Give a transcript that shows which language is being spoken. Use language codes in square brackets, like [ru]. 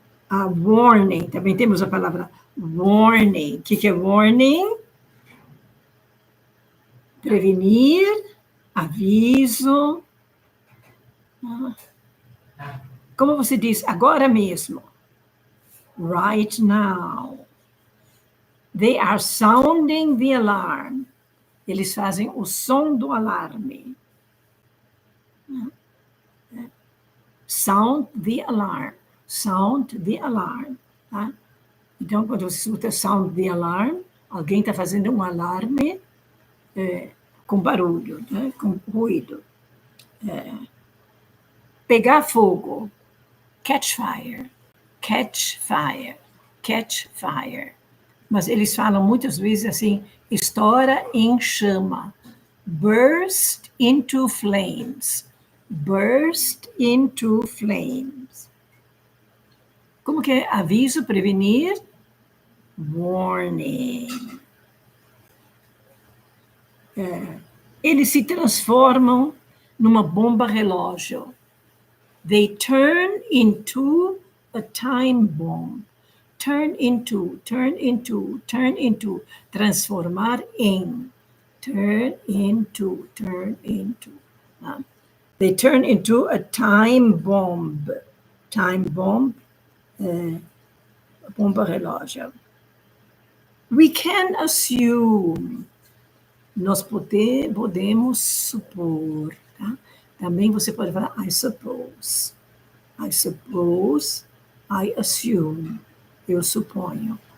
[pt] A warning, também temos a palavra warning. O que é warning? Prevenir, aviso. Como você diz, agora mesmo. [en] Right now. They are sounding the alarm. [pt] Eles fazem o som do alarme. Sound the alarm. Sound the alarm. Tá? Então, quando você escuta [en] sound the alarm, [pt] alguém está fazendo um alarme com barulho, né? Com ruído. Pegar fogo. [en] Catch fire. Catch fire. Catch fire. [pt] Mas eles falam muitas vezes assim, estoura em chama. [en] Burst into flames. Burst into flames. [pt] Como que é? Aviso, prevenir? Warning. Eles se transformam numa bomba relógio. [en] They turn into a time bomb. Turn into, turn into, turn into. [pt] Transformar em. [en] Turn into, turn into. They turn into a time bomb. Time bomb, [pt] bomba relógio. [en] We can assume. [pt] Nós podemos supor. Tá? Também você pode falar, [en] I suppose. I suppose, I assume. [pt] Eu suponho.